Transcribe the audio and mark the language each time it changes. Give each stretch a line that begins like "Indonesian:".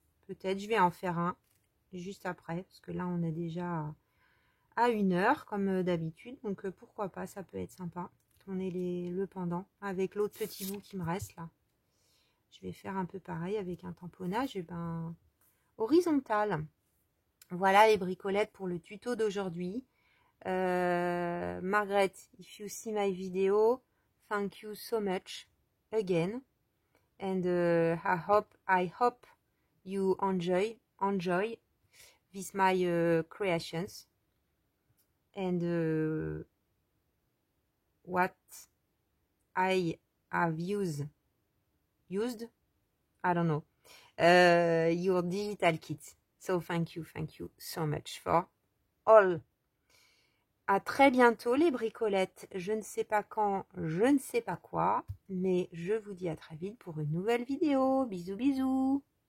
French: Peut-être je vais en faire un juste après, parce que là on est déjà à 1 heure comme d'habitude. Donc pourquoi pas, ça peut être sympa. Tourner le pendant avec l'autre petit bout qui me reste là. Je vais faire un peu pareil avec un tamponnage horizontal. Voilà les bricolettes pour le tuto d'aujourd'hui.
English: Margaret, if you see my video, thank you so much again, and I hope you enjoy with my creations, and what I have used, I don't know, your digital kit. So thank you so much for all.
French: À très bientôt les bricolettes. Je ne sais pas quand, je ne sais pas quoi, mais je vous dis à très vite pour une nouvelle vidéo. Bisous bisous.